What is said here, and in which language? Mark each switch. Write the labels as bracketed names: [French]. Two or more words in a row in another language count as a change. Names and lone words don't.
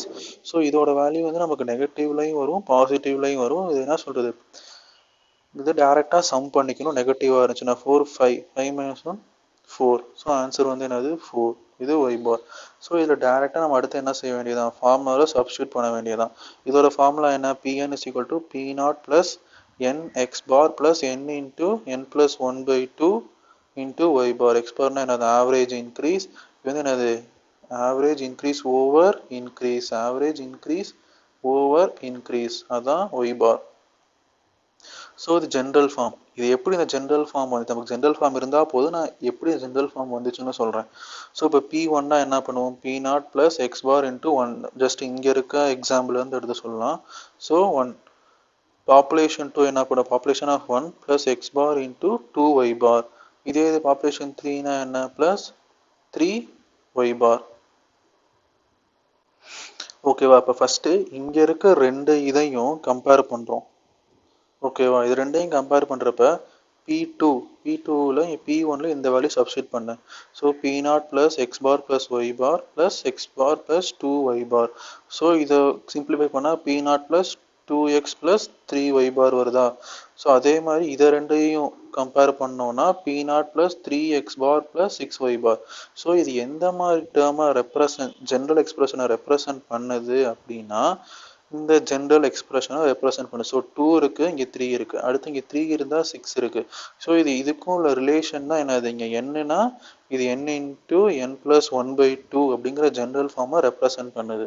[Tamil] ஸோ இதோட வேல்யூ வந்து நமக்கு நெகட்டிவ்லையும் வரும் பாசிட்டிவ்லையும் வரும். இது என்ன சொல்கிறது, இது டேரெக்டாக சம் பண்ணிக்கணும். நெகட்டிவாக இருந்துச்சுன்னா 4 5 5 - 1 4. ஸோ ஆன்சர் வந்து என்னது 4. இது ஒய் பார். ஸோ இதில் டேரெக்டாக நம்ம அடுத்து என்ன செய்ய வேண்டியதான் ஃபார்முலாவில் சப்ஸ்டியூட் பண்ண வேண்டியதான். இதோட ஃபார்முலா என்ன [English] Pn is equal to P0 plus n x bar plus n into n plus 1/2 into y bar. [Tamil] x barனா என்னது [English] average increase, [Tamil] இது வந்து என்னது [English] average increase over increase, average increase over increase, [Tamil] அதான் y bar. ஸோ இது [English] general form. [Tamil] இது எப்படி இந்த [English] general form [Tamil] வந்து நமக்கு [English] general form [Tamil] இருந்தால் போதும், நான் எப்படி [English] general form [Tamil] வந்துச்சுன்னு சொல்கிறேன். ஸோ இப்போ P1னா என்ன பண்ணுவோம் [English] P0 plus x bar into 1. [Tamil] ஜஸ்ட் இங்கே இருக்க எக்ஸாம்பிள்லேருந்து எடுத்து சொல்லலாம். ஸோ 1 பாப்புலேஷன் 2 என்ன பண்ணும் [English] population of 1 plus x bar into 2y bar. [Tamil] இதே இது பாப்புலேஷன் 3னா என்ன [English] plus 3y bar. [Tamil] ஓகேவா, இப்போ ஃபஸ்ட்டு இங்கே இருக்க ரெண்டு இதையும் கம்பேர் பண்ணுறோம். ஓகேவா, இது ரெண்டையும் கம்பேர் பண்ணுறப்ப P2வில் P1ல் இந்த [English] value substitute [Tamil] பண்ணேன். [English] ஸோ P0 plus x bar plus y bar plus x bar plus 2y bar. [Tamil] ஸோ இதை சிம்பிளிஃபை பண்ணால் [English] P0 plus 2x plus 3y bar [Tamil] வருதா. ஸோ அதே மாதிரி இதை ரெண்டையும் கம்பேர் பண்ணோன்னா [English] P0 plus 3x bar plus 6y bar. [Tamil] ஸோ இது எந்த மாதிரி டேர்மை [English] general expression represent [Tamil] பண்ணுது அப்படின்னா இந்த [English] general expression represent [Tamil] பண்ணு. ஸோ 2 இருக்குது, இங்கே 3 இருக்குது, அடுத்து இங்கே 3 இருந்தால் 6 இருக்குது. ஸோ இதுக்கும் உள்ள ரிலேஷன் தான் என்னது இங்கே என்னன்னா இது [English] n into n plus 1/2 [Tamil] அப்படிங்கிற [English] general form represent [Tamil] பண்ணுது.